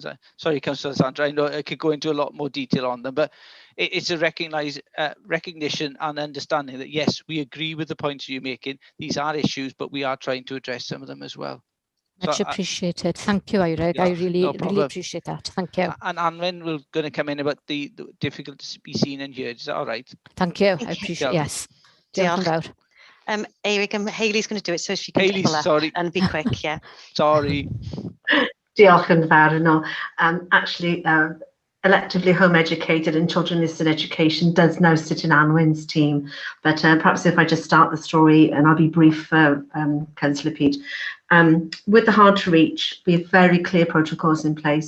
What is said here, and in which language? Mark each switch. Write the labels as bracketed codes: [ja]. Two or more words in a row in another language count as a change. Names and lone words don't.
[en] Sorry, Councillor Sandra, I know I could go into a lot more detail on them, but it's a recognition and understanding that, yes, we agree with the points you're making. These are issues, but we are trying to address some of them as well. Much appreciated. Thank you, Ireg. Yeah, I really problem. appreciate that. Thank you. And Anwen, we're going to come in about the difficult to be seen and heard. Is that all right? Thank you. I appreciate. Yes. [cy] Diolch yn fawr. [en] Eric, Hayley's going to do it, so if you can Hayley, pull up sorry. and be quick, yeah. Sorry. [cy] Diolch yn fawr. [en] No, actually, electively home educated and children listed education does now sit in Anwen's team. But perhaps if I just start the story, and I'll be brief, Councillor Pete. With the hard to reach, we have very clear protocols in place.